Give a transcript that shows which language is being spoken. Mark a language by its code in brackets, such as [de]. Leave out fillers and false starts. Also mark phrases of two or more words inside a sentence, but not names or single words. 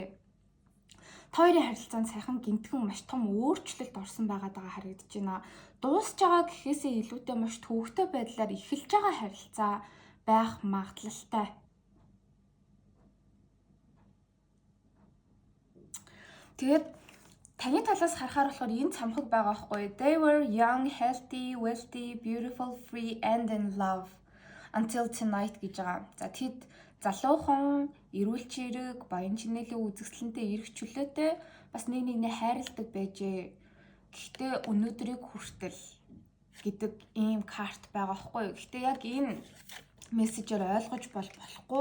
[mn] Та хоёрын харилцаанд саяхан гинтхэн маш том өөрчлөлт орсон байгаад байгаа харагдаж байна. Дуусж байгаа гэхээсээ илүүтэй маш төвөгтэй байдлаар эхэлж байгаа харилцаа байх магадлалтай. Тэгээд таны талаас харахаар болохоор энэ цамхаг байгаа байхгүй. [en] They were young, healthy, wealthy, beautiful, free and in love until tonight [mn] гэж байгаа. За тэд залуухан, эрүүл чирэг, баян чинээлийн үзэсгэлэнтэй эрх чөлөөтэй бас нэгнээ хайрладаг байжээ. Гэхдээ өнөөдрийг хүртэл гэдэг ийм карт байгаа байхгүй. Гэхдээ яг энэ мессежээр ойлгож болохгүй.